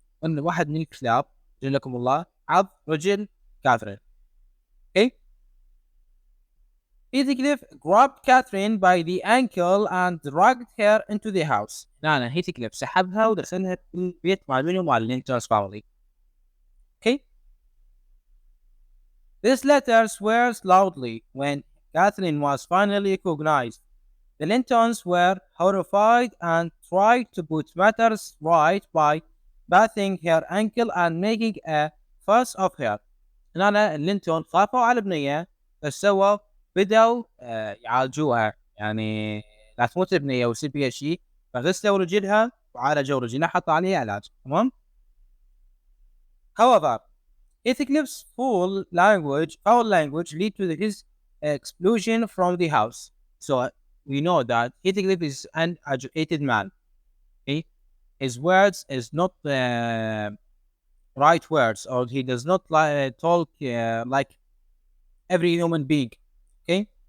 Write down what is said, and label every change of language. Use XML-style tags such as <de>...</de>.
<ar>واحد من الكلاب جزاكم الله عض رجل كاثرين.</ar> <en>Okay? Heathcliff grabbed Catherine by the ankle and dragged her into the house.</en> <ar>لا Heathcliff سحبها ودخلها في البيت مال منو مال</ar> <en>Linton's family. Okay? This letter swears loudly when Catherine was finally recognized. The Lintons were horrified and tried to put matters right by bathing her ankle and making a fuss of her.</en> <ar>هنا اللينتون خافوا على البنية بس سووا بدأوا يعالجوها، يعني لا تموت البنية ويصير فيها شيء، فغسلوا رجلها وعالجوا رجلها حطوا عليها علاج. تمام.</ar> <en>However, Heathcliff's foul language lead to his expulsion from the house. So we know that Heathcliff is an educated man. Okay? His words is not right words, or he does not talk like every human being. Okay?</en>